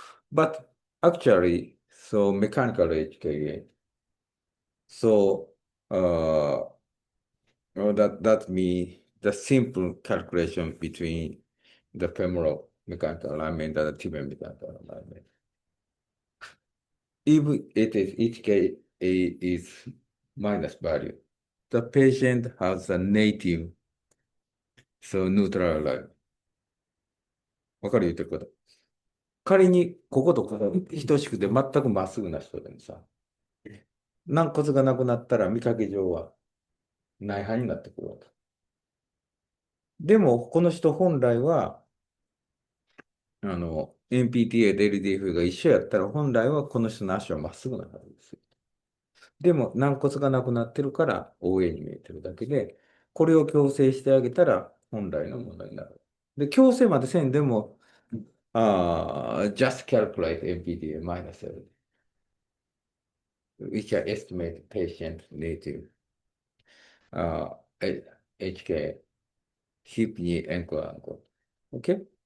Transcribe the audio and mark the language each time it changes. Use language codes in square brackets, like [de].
[en] But actually, so mechanical HKA, so that means the simple calculation between the femoral mechanical alignment and the tibial mechanical alignment. If it is HKA is minus value, the patient has a native, so neutral alignment. [ja] わかる言ってること。仮にこことここ等しくて全くまっすぐな人でもさ、軟骨がなくなったら見かけ上は内反になってくるわけ。でも、この人本来は MPTA と LDFA が一緒やったら、本来はこの人の足はまっすぐなはずですよ。でも、軟骨がなくなってるから、OA に見えてるだけで、これを矯正してあげたら、本来のものになる。で、矯正までせんでも、 [en] just calculate MPTA minus L. We can estimate patient native HK, hip, knee, ankle. Okay?